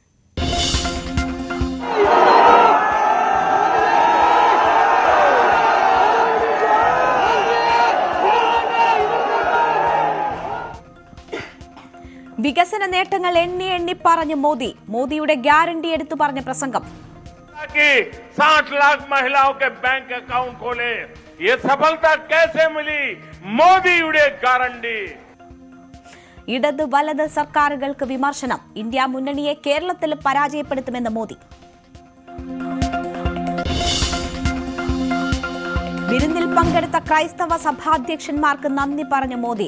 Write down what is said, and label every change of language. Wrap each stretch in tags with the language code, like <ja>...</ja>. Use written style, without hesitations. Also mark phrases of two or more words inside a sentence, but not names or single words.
<ml>വികസന നേട്ടങ്ങൾ എണ്ണി പറഞ്ഞ് മോദിയുടെ ഗ്യാരണ്ടി എടുത്തു പറഞ്ഞ പ്രസംഗം.</ml> <hi>60 लाख महिलाओं के बैंक अकाउंट खोले, ये सफलता कैसे मिली?</hi> <ml>മോദിയുടെ ഗ്യാരണ്ടി. ഇടത് വലത് സർക്കാരുകൾക്ക് വിമർശനം. ഇന്ത്യ മുന്നണിയെ കേരളത്തിൽ പരാജയപ്പെടുത്തുമെന്ന് മോദി. വിരുന്നിൽ പങ്കെടുത്ത ക്രൈസ്തവ സഭാധ്യക്ഷന്മാർക്ക് നന്ദി പറഞ്ഞ മോദി.</ml>